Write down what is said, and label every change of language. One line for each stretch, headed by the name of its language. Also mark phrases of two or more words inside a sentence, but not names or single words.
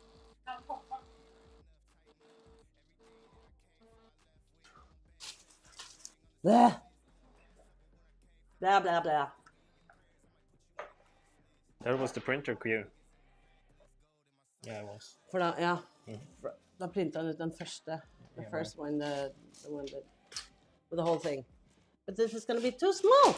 English: Blah. Blah, blah, blah. That was the printer queue. Yeah, it was.
Norwegian: For da, ja. Da printet han ut den første.
English: The first one, the one that, with the whole thing. But this is going to be too small.